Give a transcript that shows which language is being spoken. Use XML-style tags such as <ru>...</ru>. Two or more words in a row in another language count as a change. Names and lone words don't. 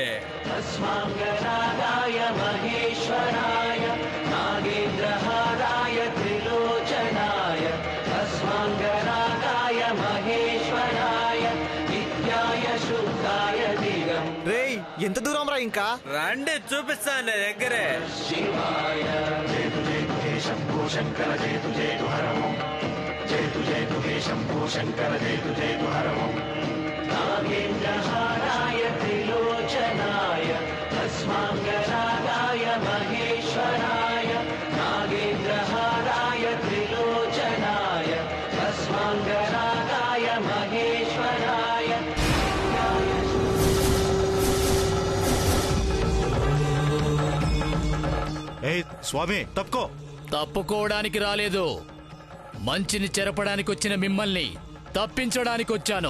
<sa>अस्माङ्गरागाय महेश्वराय नागेन्द्रहाराय त्रिलोचनाय अस्माङ्गरागाय महेश्वराय नित्याय शुद्धाय दिगम्</sa> <te>రేయ్ ఎంత దూరం రా ఇంకా? రండి, చూపిస్తాను నేను దగ్గరే.</te> <sa>शिवाय जयतु जयतु हे शम्भो शङ्कर जयतु जयतु हरमो जयतु जयतु हे शम्भो शङ्कर जयतु जयतु हरमो नागेन्द्रहाराय त्रिलोचनाय अस्माङ्गरागाय महेश्वराय नागेन्द्रहाराय त्रिलोचनाय अस्माङ्गरागाय महेश्वराय</sa> <te>ఏ స్వామి తప్పుకో. తప్పుకోవడానికి రాలేదు. మంచిని చెరపడానికి వచ్చిన మిమ్మల్ని తప్పించడానికి వచ్చాను.</te>